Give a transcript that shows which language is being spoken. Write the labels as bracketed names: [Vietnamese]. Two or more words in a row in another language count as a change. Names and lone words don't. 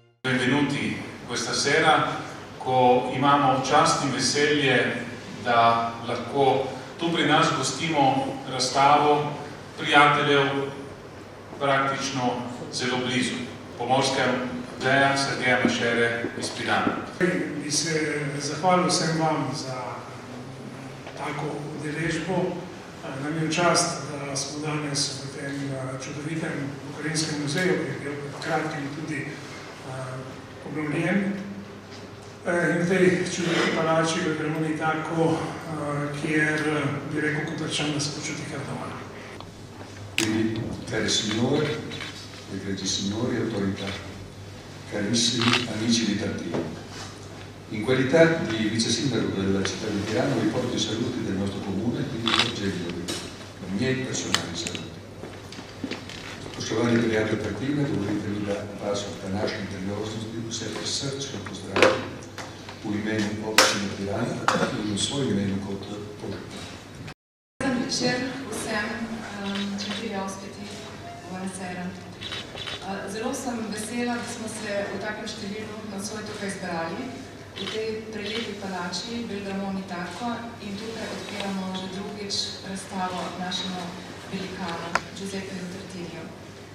[Italian] benvenuti questa sera, [Slovenian] ko imamo čast in veselje, da lahko tu pri nas gostimo razstavo prijateljev praktično zelo blizu, Pomorskem muzeja Sergeja Mašere iz Pirana. Bi se zahvalil vsem vam za tako udeležbo. Nam je v čast, da smo danes v tem čudovitem Pokrajinskem muzeju, ki je bil pred kratkim tudi obnovljen. In v tej čudoviti palači v Cremoni tako, kjer bi rekel Koprčan, da se počuti kar doma. [Italian] Quindi, cari signori, egregi signori e autorità, carissimi amici di Tartino, in qualità di vice sindaco della città di Tirano vi porto i saluti del nostro comune, quindi i miei personali saluti. [Slovenian] Poštovani prijatelj Tartina, dovolite mi, da vas v današnji priložnosti vse prisrčno pozdravim v imenu občine Pirana in v svojem imenu kot požupan. Dober večer vsem, četrjavskiti, buonasera. Zelo sem vesela, da smo se v takem številu nocoj tukaj zbrali, v tej prelepi palači Belgamoni Tako, in tukaj odpiramo že drugič razstavo našemu velikanu Giuseppeju Tartiniju.